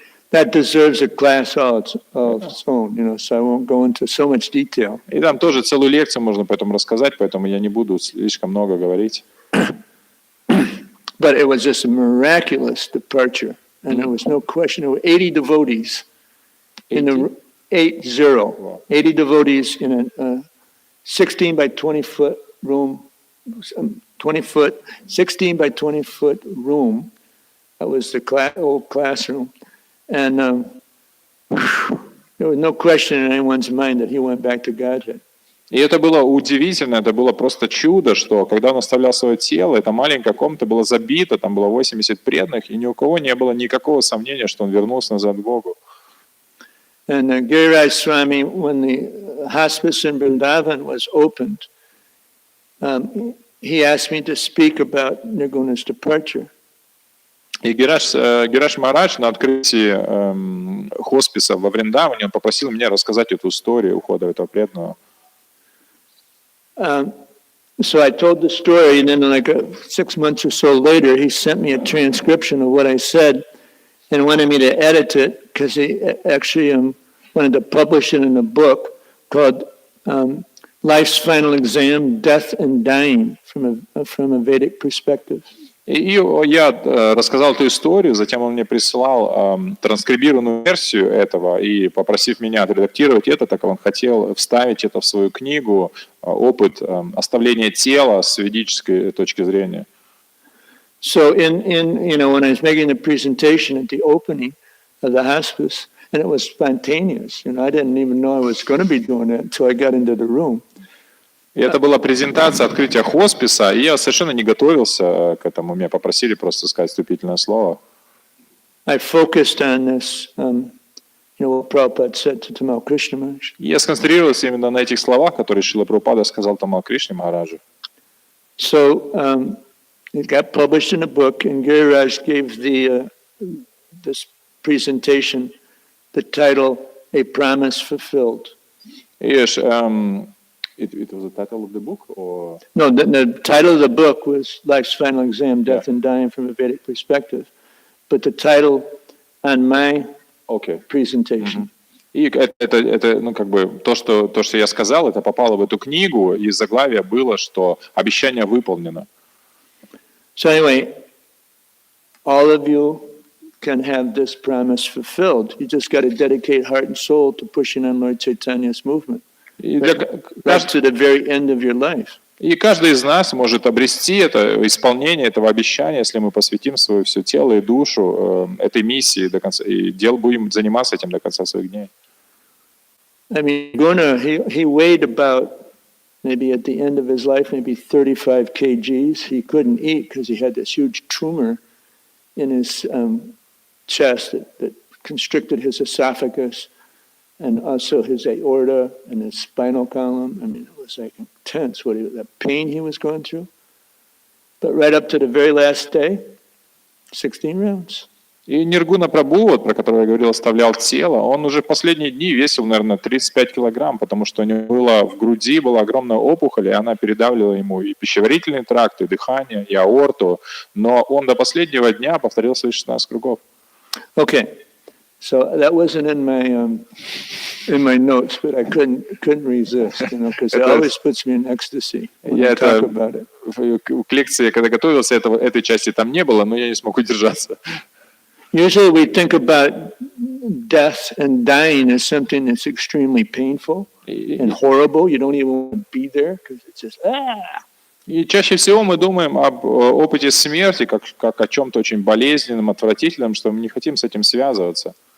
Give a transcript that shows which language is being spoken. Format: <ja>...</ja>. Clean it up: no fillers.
<en>That deserves a class all of its own, so I won't go into so much detail.</en> <ru>И там тоже целую лекцию можно по этому рассказать, поэтому я не буду слишком много говорить.</ru> <en>But it was just a miraculous departure, and there was no question. There were 80 devotees in the 80 devotees in a 16 by 20 foot room, 16 by 20 foot room. That was the old classroom, and there was no question in anyone's mind that he went back to Godhead.</en> <ru>И это было удивительно, это было просто чудо, что когда он оставлял свое тело, эта маленькая комната была забита, там было 80 преданных, и ни у кого не было никакого сомнения, что он вернулся назад к Богу.</ru> <en>And Giriraj Swami, when the hospice in Vrindavan was opened, he asked me to speak about Nirguna's departure.</en> <ru>И Гираш Махарадж на открытии хосписа во Вриндаване, он попросил меня рассказать эту историю ухода этого преданного.</ru> <en>So I told the story, and then 6 months or so later, he sent me a transcription of what I said and wanted me to edit it because he actually wanted to publish it in a book called Life's Final Exam, Death and Dying from a Vedic Perspective.</en> <ru>И я рассказал эту историю, затем он мне прислал транскрибированную версию этого, и попросив меня отредактировать это, так как он хотел вставить это в свою книгу, опыт оставления тела с ведической точки зрения.</ru> <en>So when I was making the presentation at the opening of the hospice, and it was spontaneous, I didn't even know I was going to be doing it until I got into the room.</en> <ru>И это была презентация открытия хосписа, и я совершенно не готовился к этому. Меня попросили просто сказать вступительное слово.</ru> <en>I focused on this, what Prabhupada said to Tamal Krishna Maharaj.</en> <ru>Я сконцентрировался именно на этих словах, которые Шрила Прабхупада сказал Тамал Кришне Махараджу.</ru> <en>So it got published in a book, and Giriraj gave this presentation the title "A Promise Fulfilled." It was the title of the book, or no? The title of the book was "Life's Final Exam: Death and Dying from a Vedic Perspective," but the title on my presentation.</en> <ru>И это то, что я сказал, это попало в эту книгу, и заглавие было, что обещание выполнено.</ru> <en>So anyway, all of you can have this promise fulfilled. You just got to dedicate heart and soul to pushing on Lord Chaitanya's movement. Right to the very end of your life.</en> <ru>И каждый из нас может обрести это исполнение этого обещания, если мы посвятим свое все тело и душу этой миссии до конца, и будем заниматься этим до конца своих дней.</ru> <en>I mean, Guna, he weighed about, maybe at the end of his life, maybe 35 kgs. He couldn't eat because he had this huge tumor in his chest that constricted his esophagus, and also his aorta and his spinal column. I mean, it was intense, the pain he was going through. But right up to the very last day, 16 rounds.</en> <ru>И Ниргуна Прабху, про которого я говорил, оставлял тело, он уже в последние дни весил, наверное, 35 килограмм, потому что у него в груди была огромная опухоль, и она передавливала ему и пищеварительный тракт, и дыхание, и аорту. Но он до последнего дня повторил свои 16 кругов.</ru> <en>Okay. So that wasn't in my notes, but I couldn't resist, because it always puts me in ecstasy when I talk about it.</en> <ru>К лекции, когда готовился, этой части там не было, но я не смог удержаться.</ru> <en>Usually we think about death and dying as something that's extremely painful and horrible. You don't even want to be there because it's just</en> <ru>И чаще всего мы думаем об опыте смерти как о чем-то очень болезненном, отвратительном, что мы не хотим с этим связываться.</ru>